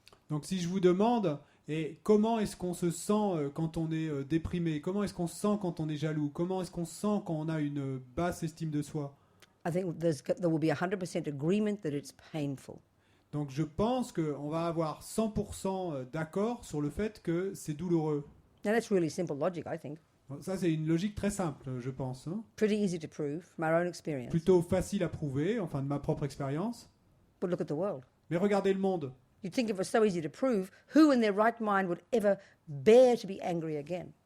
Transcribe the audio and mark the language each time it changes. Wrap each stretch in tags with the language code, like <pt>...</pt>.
<fr>Donc si je vous demande, et comment est-ce qu'on se sent quand on est déprimé? Comment est-ce qu'on se sent quand on est jaloux? Comment est-ce qu'on se sent quand on a une basse estime de soi?</fr> <en>I think there will be 100% agreement that it's painful.</en> <fr>Donc je pense qu'on va avoir 100% d'accord sur le fait que c'est douloureux.</fr> <en>Now that's really simple logic, I think.</en> <fr>Bon, ça c'est une logique très simple, je pense. Hein.</fr> <en>Pretty easy to prove from our own experience.</en> <fr>Plutôt facile à prouver, enfin de ma propre expérience.</fr> <en>But look at the world.</en> <fr>Mais regardez le monde.</fr> <en>You'd think if it was so easy to prove, who in their right mind would ever bear to be angry again?</en>